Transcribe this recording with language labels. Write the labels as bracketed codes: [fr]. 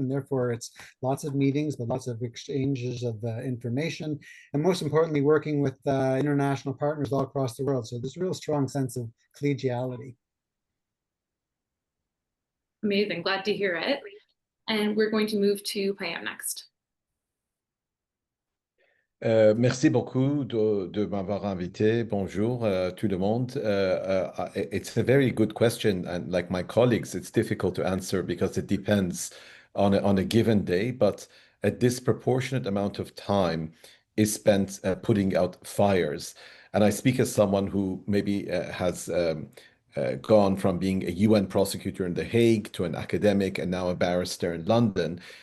[en] And therefore, it's lots of meetings, but lots of exchanges of information. And most importantly, working with international partners all across the world. So there's a real strong sense of collegiality. Amazing, glad to hear it. And we're going to move to Payam next. [fr] Merci beaucoup de m'avoir invité. Bonjour tout le monde. [en] It's a very good question, and like my colleagues, it's difficult to answer because it depends on a given day, but a disproportionate amount of time is spent putting out fires. And I speak as someone who maybe has gone from being a UN prosecutor in The Hague to an academic and now a barrister in London.